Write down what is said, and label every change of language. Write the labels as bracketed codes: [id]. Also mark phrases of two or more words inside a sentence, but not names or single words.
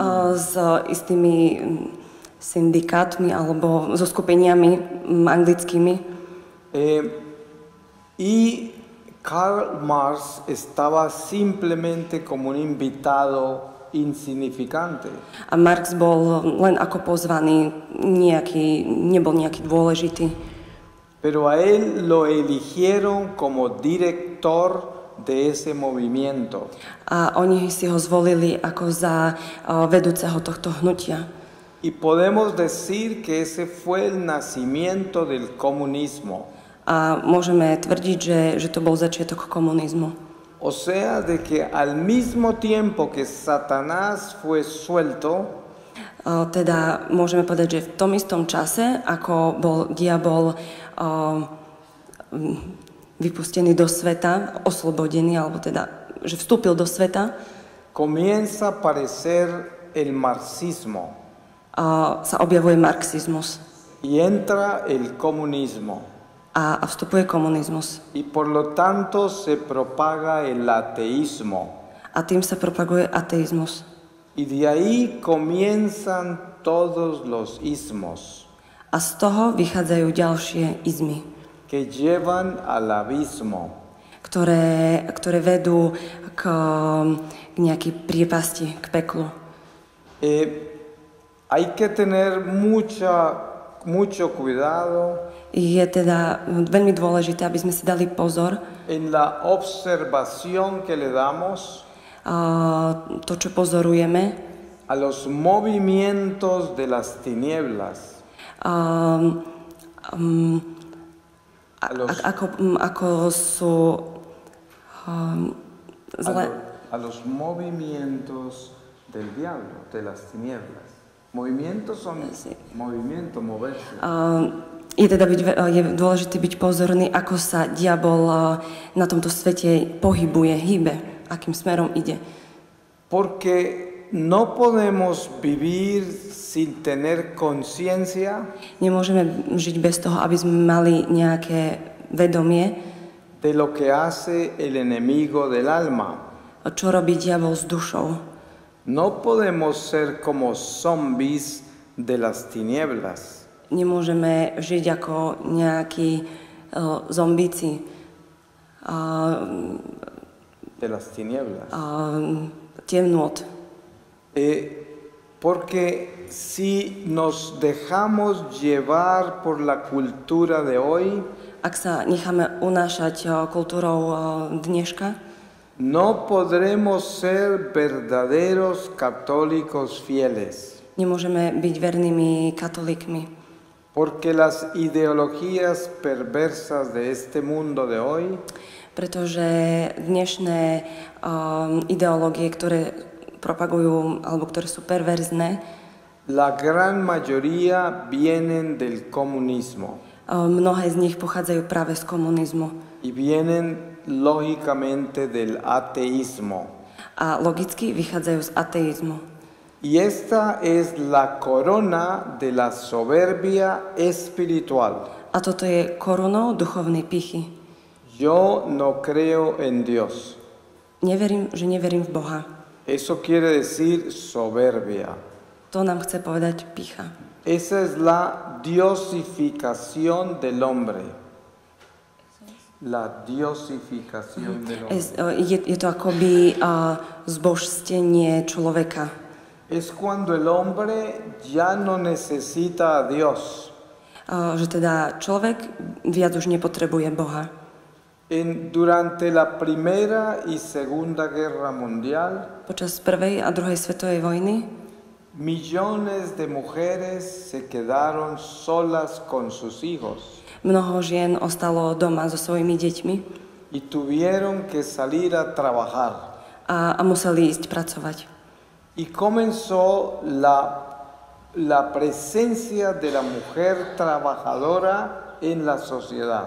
[sk] S istými syndikátmi alebo so skupeniami anglickými. [es] Y Karl Marx estaba simplemente como un invitado insignificante. [sk] A Marx bol len ako pozvaný, nebol nejaký dôležitý. [es] Pero a él lo eligieron como director de ese movimiento. [sk] A oni si ho zvolili ako za vedúceho tohto hnutia. [es] Y podemos decir que ese fue el nacimiento del comunismo. [sk] A môžeme tvrdiť, že to bol začiatok komunizmu. [es] O sea, de que al mismo tiempo que Satanás fue suelto, [sk] Teda môžeme povedať, že v tom istom čase, ako bol diabol vypustený do sveta, oslobodený, alebo teda, že vstúpil do sveta, [es] comienza a aparecer el marxismo [sk] sa objavuje marxizmus [es] y entra el comunismo. [sk] a vstupuje komunizmus. [es] Y por lo tanto se propaga el ateísmo. [sk] A tým sa propaguje ateizmus. [es] Y de ahí comienzan todos los ismos [sk] A z toho vychádzajú ďalšie izmy, [es] que llevan al abismo. [sk] ktoré vedú k nejakej priepasti, k peklu. [es] Hay que tener mucho cuidado [sk] Je teda veľmi dôležité, aby sme si dali pozor [es] en la observación que le damos [sk] to, čo pozorujeme, [es] a los movimientos de las tinieblas, [sk] ako sú zlé. [es] a los movimientos del diablo, de las tinieblas. Movimientos son movimiento, moverse. [sk] Je dôležité byť pozorný, ako sa diabol na tomto svete pohybuje, hýbe, akým smerom ide. [es] Porque no podemos vivir sin tener conciencia [sk] Nemôžeme žiť bez toho, aby sme mali nejaké vedomie, [es] de lo que hace el enemigo del alma. [sk] čo robí diabol s dušou. [es] No podemos ser como zombies de las tinieblas. [sk] Nemôžeme žiť ako nejakí zombíci [es] De las tinieblas. [sk] temnôt. [es] Porque si nos dejamos llevar por la cultura de hoy, [sk] Ak sa necháme unášať kultúrou dneška, [es] no podremos ser verdaderos católicos fieles. [sk] nemôžeme byť vernými katolíkmi. [es] Porque las ideologías perversas de este mundo de hoy [sk] Pretože dnešné ideológie, ktoré propagujú, alebo ktoré sú perverzné, [es] la gran mayoría vienen del comunismo [sk] mnohé z nich pochádzajú práve z komunizmu. [es] y vienen lógicamente del ateísmo. [sk] A logicky vychádzajú z ateizmu. [es] Y esta es la corona de la soberbia espiritual. [sk] A toto je korunou duchovnej pýchy. [es] Yo no creo en Dios. [sk] Neverím v Boha. [es] Eso quiere decir soberbia. [sk] To nám chce povedať pýcha. [es] Esa es la diosificación del hombre. La diosificación del hombre. [sk] Je to akoby zbožstenie človeka. [es] Es cuando el hombre ya no necesita a Dios. [sk] Že teda človek viac už nepotrebuje Boha. [es] Durante la Primera y Segunda Guerra Mundial, [sk] Počas prvej a druhej svetovej vojny [es] millones de mujeres se quedaron solas con sus hijos [sk] mnoho žien ostalo doma so svojimi deťmi [es] y tuvieron que salir a trabajar. [sk] a museli ísť pracovať. [es] Y comenzó la presencia de la mujer trabajadora en la sociedad.